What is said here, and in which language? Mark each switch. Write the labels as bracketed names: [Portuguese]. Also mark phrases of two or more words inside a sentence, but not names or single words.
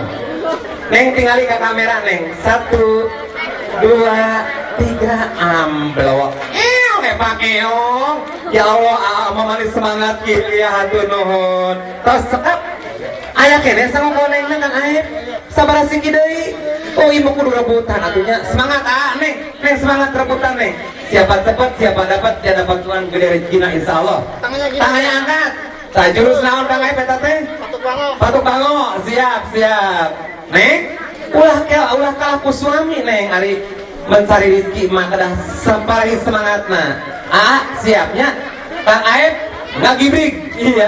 [Sundanese] Neng tingali ke kamera neng 1 2 3 amblok. Hebat keong. Ya Allah manis semangat kieu ya hatur nuhun. Tos sekap aya keneh sangko nengna Kang Aep. Sabaraha singki deui. Oh ibu kudu rebutan atunya. Semangat neng semangat rebutan neng. [Indonesian] Siapa cepat siapa dapat dia dapat [Sundanese] Tuhan gede rezekina insyaallah. [Indonesian] Tangannya angkat. [Sundanese] Tah jurus naon Kang Aep eta teh? Patuk bango. Siap. Neng, ulah kalah ku suami neng ari mencari rezeki mah kedah samparahi semangatna. Siapnya. Kang Aep ngagibrig. Iya.